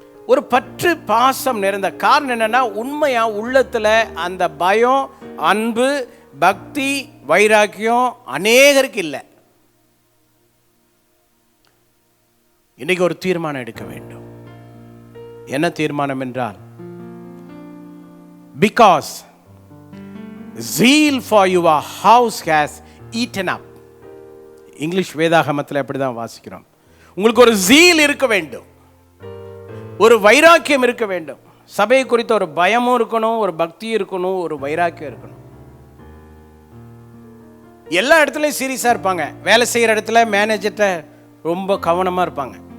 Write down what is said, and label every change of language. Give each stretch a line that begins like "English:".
Tamil: ஒரு பற்று பாசம் நிறைந்த காரணம் என்னன்னா, உண்மையா உள்ளத்துல அந்த பயம், அன்பு, பக்தி, வைராக்கியம் அநேகருக்கு இல்லை. இன்னைக்கு ஒரு தீர்மானம் எடுக்க வேண்டும். என்ன தீர்மானம் என்றால்,
English: because zeal for your house has eaten up.
Tamil: English வேதாகமத்தில் அப்படிதான் வாசிக்கிறோம். உங்களுக்கு ஒரு zeal இருக்க வேண்டும், ஒரு வைராக்கியம் இருக்க வேண்டும். சபையை குறித்த ஒரு பயமும் இருக்கணும், ஒரு பக்தியும் இருக்கணும், ஒரு வைராக்கியம் இருக்கணும். எல்லா இடத்துலையும் சீரியஸாக இருப்பாங்க. வேலை செய்கிற இடத்துல மேனேஜர்கிட்ட ரொம்ப கவனமாக இருப்பாங்க.